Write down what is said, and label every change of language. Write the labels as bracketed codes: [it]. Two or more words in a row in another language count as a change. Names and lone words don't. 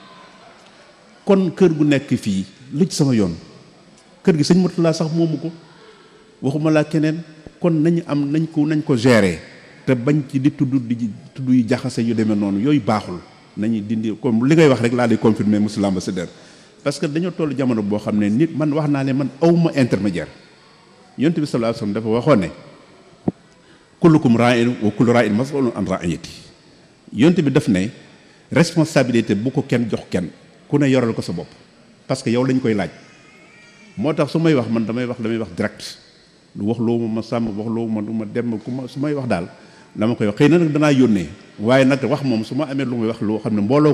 [wo] kon kër gu nekk fii lu ci sama yoon kër gi sëñ Mourtala sax moomu ko waxuma laa keneen kon nañ ko gérer te bañ ci di tudd yu jaxase yu demee noonu yooyu baaxul nañu dindi comme li ngay wax rek laa lay [fr] confirmer monsieur l'ambassadeur parce que [wo] dañoo toll jamono boo xam ne nit man wax naa ne man awma intermédiaire yonent bi [ar] sallallahu alayhi wasallam [wo] dafa waxoon ne [ar] kullukum ra'in wa kullu ra'in mas'ulun an ra'iyati [wo] yonent bi daf ne responsabilité bu ko kenn jox kenn ku ne yoral ko sa bopp [fr] parce que [wo] yow lañ koy laaj moo tax su may wax man damay wax direct lu wax loo ma sàmm wax loo ma du ma dem su may wax daal dama koy wax xëy na nag danaa yónnee waaye nag wax moom su ma amee lu may wax loo xam ne mbooloo